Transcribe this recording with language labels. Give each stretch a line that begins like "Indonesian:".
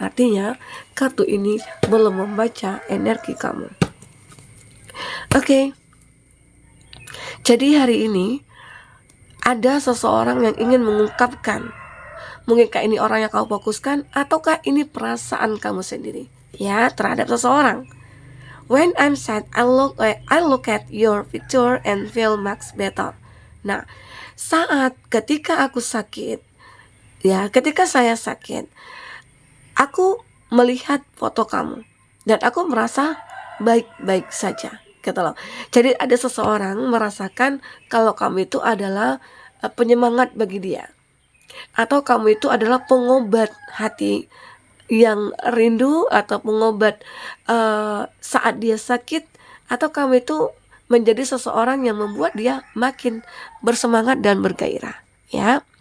Indonesian: Artinya, kartu ini belum membaca energi kamu. Oke. Jadi hari ini ada seseorang yang ingin mengungkapkan. Mungkinkah ini orang yang kamu fokuskan, ataukah ini perasaan kamu sendiri ya terhadap seseorang.
English: When I'm sad, I look at your picture and feel much better.
Indonesian: Nah, ketika aku sakit, ya, ketika saya sakit, aku melihat foto kamu dan aku merasa baik-baik saja, gitu loh. Jadi ada seseorang merasakan kalau kamu itu adalah penyemangat bagi dia, atau kamu itu adalah pengobat hati yang rindu, atau pengobat saat dia sakit, atau kamu itu menjadi seseorang yang membuat dia makin bersemangat dan bergairah ya.